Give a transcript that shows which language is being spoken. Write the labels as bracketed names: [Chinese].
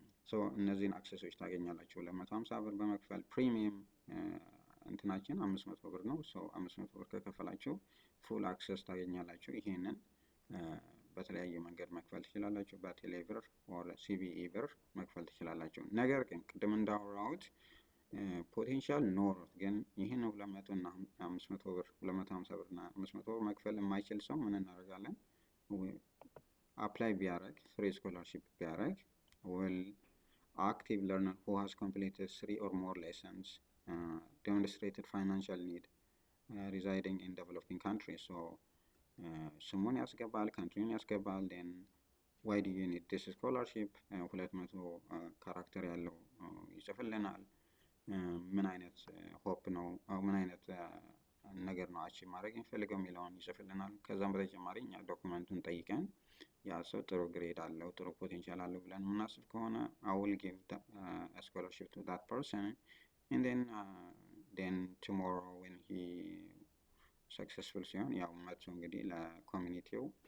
[Amharic] so እነዚህን አክሰሶች ታገኛላችሁ 250 ብር በመክፈል። ፕሪሚየም እንትናችን 500 ብር ነው። so 500 ብር ከከፈላችሁ ፉል አክሰስ ታገኛላችሁ። ይሄንን በተለያየ መንገድ መክፈል ትችላላችሁ። በቴሌ ብር ኦር ሲቢኢ ብር መክፈል ትችላላችሁ። ነገር ግን ቅድም እንዳወራሁት ፖቴንሻል ኖሮት ግን ይህን 200 እና 500 ብር 250 ብር እና 500 ብር መክፈል የማይችል ሰው ምን እናደርጋለን? አፕላይ ቢያደርግ ፍሪ ስኮላርሺፕ ቢያደርግ [English] will active learner who has completed 3 or more lessons, demonstrated financial need, residing in developing countries. so [Amharic] ስሙን ያስገባል፣ ካንትሪውን ያስገባል። [English] then why do you need this scholarship? [Amharic] 200 ካራክተር ያለው ይጽፍልናል። ምን አይነት ሆፕ ነው ምን አይነት ነገር ነው አቺቭ ማድረግ የሚፈልገው የሚለውን ይጽፍልናል። ከዛም በተጨማሪ እኛ ዶክመንቱን ጠይቀን ያ ሰው ጥሩ ግሬድ አለው ጥሩ ፖቴንሻል አለው ብለን የምናስብ ከሆነ [English] I will give a scholarship to that person, and then tomorrow when he [Amharic] ሰክሰስፉል ሲሆን ያው መጥቶ እንግዲህ ለኮሚኒቲው